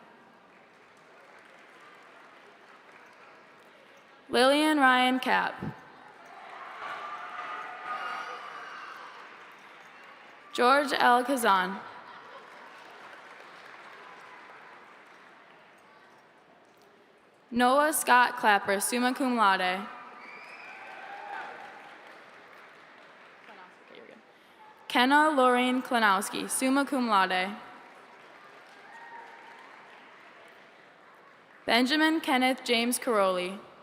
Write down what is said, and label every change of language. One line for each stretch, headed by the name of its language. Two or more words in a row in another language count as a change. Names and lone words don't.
English: Lillian Ryan Kapp. George L. Kazan. Noah Scott Clapper,
Latin: summa cum laude.
English: Kenna Lorraine Klanowski,
Latin: summa cum laude.
English: Benjamin Kenneth James Caroli.